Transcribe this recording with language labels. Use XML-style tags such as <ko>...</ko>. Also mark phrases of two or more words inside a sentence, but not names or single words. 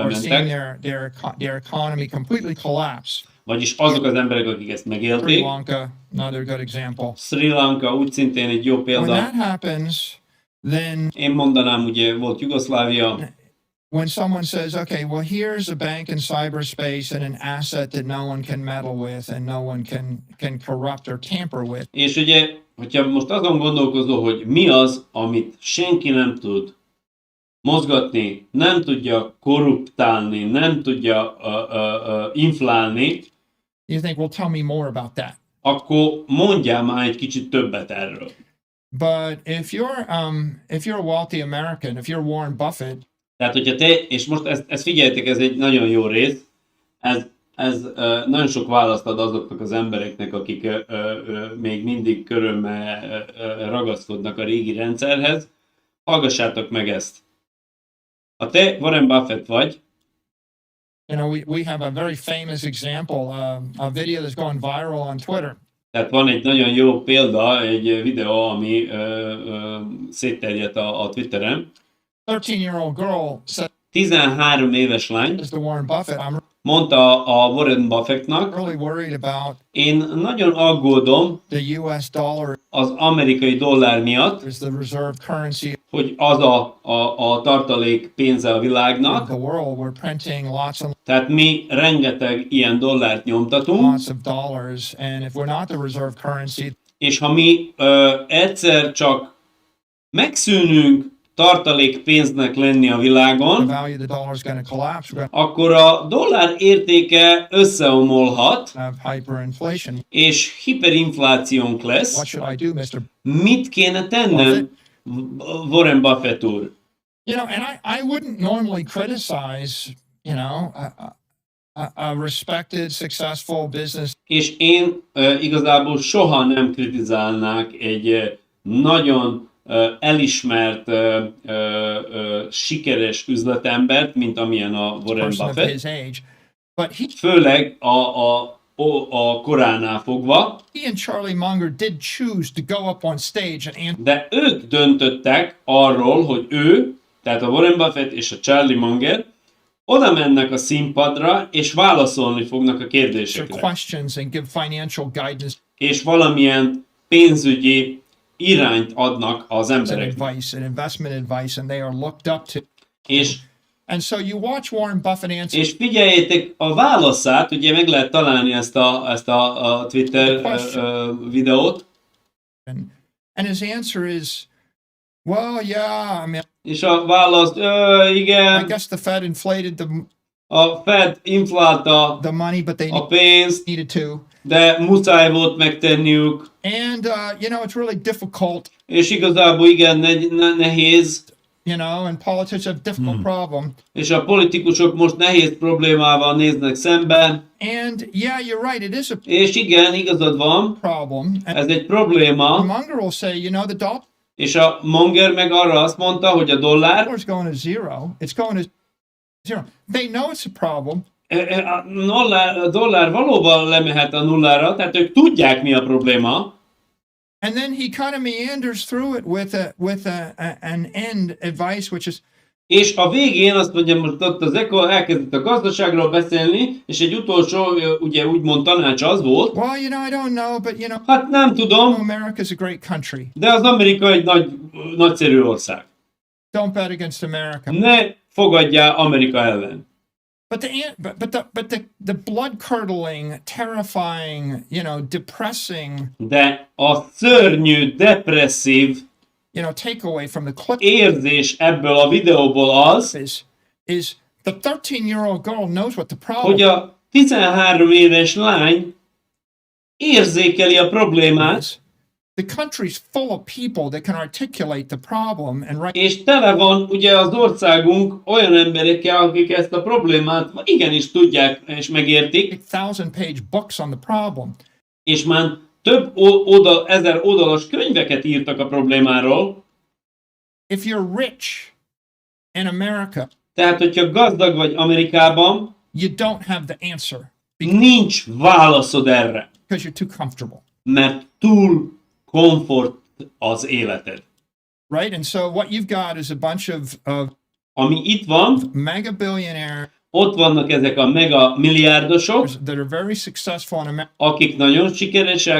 <en>or seeing</en> <hu>mentek,</hu> <en>their economy completely collapse,</en> <hu>vagyis azok az emberek, akik ezt</hu> <en>Sri</en> <hu>megélték,</hu> <en>Lanka, another good example.</en> <hu>Sri Lanka úgy szintén egy jó</hu> <en>When</en> <hu>példa.</hu> <en>that happens, then</en> <hu>Én mondanám, ugye volt Jugoszlávia,</hu> <en>when someone says, okay, well, here's a bank in cyberspace and an asset that no one can meddle with and no one can corrupt or tamper with,</en> <hu>és ugye, hogyha most azon gondolkozol, hogy mi az, amit senki nem tud mozgatni, nem tudja korruptálni, nem tudja inflálni,</hu> <en>you think, well, tell me more about that.</en> <hu>akkor mondjál már egy kicsit többet erről.</hu> <en>But if you're a wealthy American, if you're Warren Buffett,</en> <hu>Tehát, hogyha te, és most ezt figyeljetek, ez egy nagyon jó rész, ez nagyon sok választ ad azoknak az embereknek, akik még mindig körömmel ragaszkodnak a régi rendszerhez. Hallgassátok meg ezt. Ha te Warren Buffett vagy,</hu> <en>you know, we have a very famous example, a video that's going viral on Twitter.</en> <hu>Tehát van egy nagyon jó példa, egy videó, ami szétterjedt a Twitteren.</hu> <en>13-year-old girl said</en> <hu>13 éves lány</hu> <en>to Warren Buffett, I'm</en> <hu>mondta a Warren Buffettnak,</hu> <en>really worried about</en> <hu>én nagyon aggódom</hu> <en>the US dollar</en> <hu>az amerikai dollár miatt,</hu> <en>as the reserve currency</en> <hu>hogy az a tartalék pénze a</hu> <en>of</en> <hu>világnak.</hu> <en>the world. We're printing lots and</en> <hu>Tehát mi rengeteg ilyen dollárt nyomtatunk,</hu> <en>lots of dollars. And if we're not the reserve currency,</en> <hu>és ha mi egyszer csak megszűnünk tartalék pénznek lenni a</hu> <en>the</en> <hu>világon,</hu> <en>value of the dollar is going to collapse. We're going</en> <hu>akkor a dollár értéke összeomolhat,</hu> <en>to have hyperinflation.</en> <hu>és hiperinflációnk</hu> <en>What</en> <hu>lesz.</hu> <en>should I do, Mr.</en> <hu>Mit kéne tennem, Warren Buffett úr?</hu> <en>You know, and I wouldn't normally criticize, you know, a respected, successful business</en> <hu>És én igazából soha nem kritizálnák egy nagyon elismert, sikeres üzletembert, mint amilyen a Warren</hu> <en>person of</en> <hu>Buffett,</hu> <en>his age, but</en> <hu>főleg a koránál fogva,</hu> <en>he and Charlie Munger did choose to go up on stage and answer</en> <hu>de ők döntöttek arról, hogy ő, tehát a Warren Buffett és a Charlie Munger oda mennek a színpadra, és válaszolni fognak a kérdésekre.</hu> <en>questions and give financial guidance</en> <hu>És valamilyen pénzügyi irányt adnak az</hu> <en>and</en> <hu>embereknek.</hu> <en>advice and investment advice, and they are looked up to.</en> <hu>És</hu> <en>And so you watch Warren Buffett answer</en> <hu>És figyeljétek a válaszát, ugye meg lehet találni ezt a Twitter videót,</hu> <en>and his answer is, well, yeah, I mean,</en> <hu>és a válasz,</hu> <en>I</en> <hu>igen,</hu> <en>guess the Fed inflated</en> <hu>a Fed inflálta</hu> <en>the money, but they</en> <hu>a pénzt,</hu> <en>needed to.</en> <hu>de muszáj volt megtenniük,</hu> <en>And, you know, it's really difficult,</en> <hu>és igazából igen, nehéz,</hu> <en>you know, and politicians have difficult problem.</en> <hu>és a politikusok most nehéz problémával néznek szemben,</hu> <en>And yeah, you're right, it is a</en> <hu>és igen, igazad van,</hu> <en>problem. And</en> <hu>ez egy probléma,</hu> <en>Munger will say, you know, the dollar</en> <hu>és a Munger meg arra azt mondta, hogy a dollár,</hu> <en>is going to zero. It's going to zero. They know it's a problem.</en> <hu>a dollár valóban lemehet a nullára, tehát ők tudják, mi a probléma,</hu> <en>And then he kind of meanders through it with an end advice, which is,</en> <hu>és a végén azt mondja, most ott az Eko elkezdett a gazdaságról beszélni, és egy utolsó, ugye úgymond tanács az volt,</hu> <en>well, you know, I don't know, but you know,</en> <hu>hát nem tudom,</hu> <en>America's a great country.</en> <hu>de az Amerika egy nagyszerű ország.</hu> <en>Don't bet against America.</en> <hu>Ne fogadjál Amerika ellen.</hu> <en>But the blood curdling, terrifying, you know, depressing,</en> <hu>De a szörnyű, depresszív</hu> <en>you know, takeaway from the clip</en> <hu>érzés ebből a videóból az,</hu> <en>is the 13-year-old girl knows what the problem</en> <hu>hogy a 13 éves lány érzékeli a problémát,</hu> <en>is. The country's full of people that can articulate the problem and write</en> <hu>és tele van ugye az országunk olyan emberekkel, akik ezt a problémát igenis tudják és megértik,</hu> <en>1,000-page books on the problem.</en> <hu>és már több 1000 oldalas könyveket írtak a problémáról.</hu> <en>If you're rich in America,</en> <hu>Tehát, hogyha gazdag vagy Amerikában,</hu> <en>you don't have the answer</en> <hu>nincs válaszod erre,</hu> <en>because you're too comfortable,</en> <hu>mert túl komfort az életed.</hu> <en>right? And so what you've got is a bunch of</en> <hu>Ami itt van,</hu> <en>mega billionaires</en> <hu>ott vannak ezek a mega milliárdosok,</hu> <en>that are very successful in</en> <hu>akik nagyon sikeresek</hu>